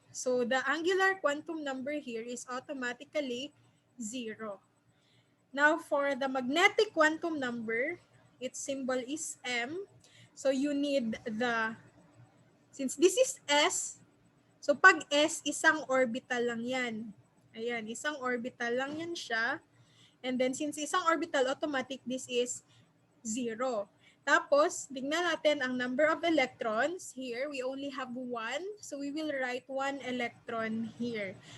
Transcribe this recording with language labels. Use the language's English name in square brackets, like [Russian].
[English] So the angular quantum number here is automatically 0. Now for the magnetic quantum number, its symbol is M. So you need since this is S, so [Filipino] pag S, isang orbital lang yan. Ayan, isang orbital lang yan siya. [English] And then since isang orbital, automatic this is 0. [Filipino] Tapos, tingnan natin ang [English] number of electrons. Here, we only have 1. So, we will write 1 electron here.